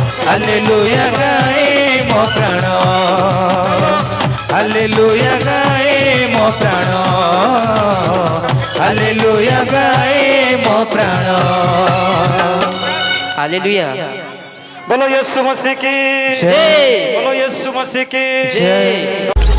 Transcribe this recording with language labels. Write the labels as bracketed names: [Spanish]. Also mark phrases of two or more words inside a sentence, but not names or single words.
[Odia] ହାଲେଲୁୟା ଗାଏ ମୋ ପ୍ରାଣ ହାଲେଲୁୟା ଗାଏ ମୋ ପ୍ରାଣ ହାଲେଲୁୟା ଗାଏ ମୋ ପ୍ରାଣ। [Hindi] हालेलुया। बोलो यीशु मसीह की जय। बोलो यीशु मसीह की जय।